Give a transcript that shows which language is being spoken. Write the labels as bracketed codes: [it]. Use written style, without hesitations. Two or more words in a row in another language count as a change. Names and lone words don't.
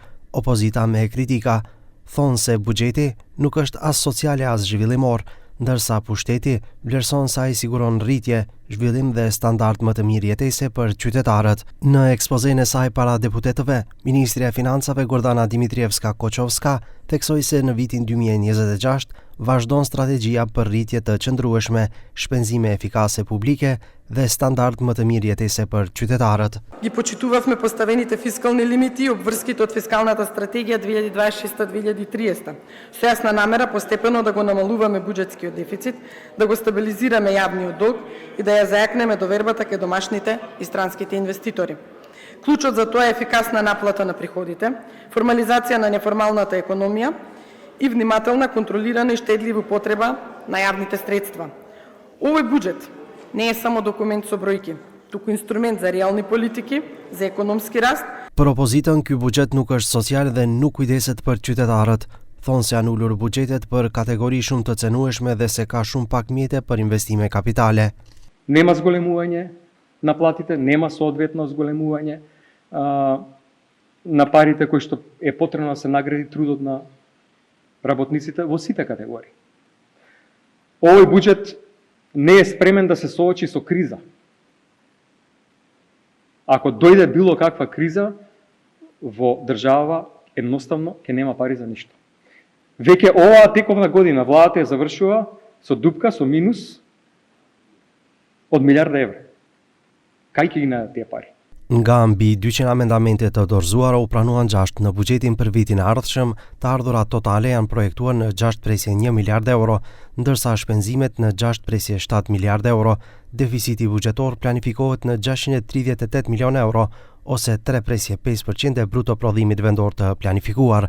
[sq] Opozita me kritika thonë se buxheti nuk është as sociale as zhvillimor, ndërsa pushteti vlerëson se ai siguron rritje, zhvillim dhe standard më të mirë jetese për qytetarët. Në ekspozen e saj para deputetëve, Ministrja e Financave Gordana Dimitrievska-Koçovska theksoi se në vitin 2026 vazhdon strategjia për rritje të qëndrueshme, shpenzime efikase publike dhe standard më të mirë jetese për qytetarët. [mk] Ги почитувавме поставените фискални лимити и обврските од фискалната стратегија 2026-2030, со јасна намера постепено да го намалуваме буџетскиот дефицит, да го стабилизираме јавниот долг и да ја зајакнеме довербата кај домашните и странските инвеститори. Клучот за тоа е ефикасна наплата на приходите, формализација на неформалната економија и внимателна, контролирана и штедлива употреба на јавните средства. Овој буџет не е само документ со бројки, туку инструмент за реални политики, за економски раст. [sq] Për opozitën, ky buxhet nuk është social dhe nuk kujdeset për qytetarët. Thonë se janë ulur buxhetet për kategori shumë të cenueshme dhe se ka shumë pak mjete për investime kapitale. [mk] Нема зголемување на платите, нема соодветно зголемување на парите кои што е потребно да се награди трудот на работниците во сите категории. Овој буџет не е спремен да се соочи со криза. Ако дојде било каква криза во држава, едноставно ќе нема пари за ништо. Веќе оваа тековна година владата ја завршува со дупка, со минус од милиарда евра. Кај ќе ги најдат тие пари? [sq] Nga mbi 200 amendamente të dorëzuara u pranuan 6 në buxhetin për vitin e ardhshëm, të ardhurat totale janë projektuar në 6.1 miliard euro, ndërsa shpenzimet në 6.7 miliard euro. Deficiti buxhetor planifikohet në 638 milion euro, ose 3.5% e bruto prodhimit vendor të planifikuar.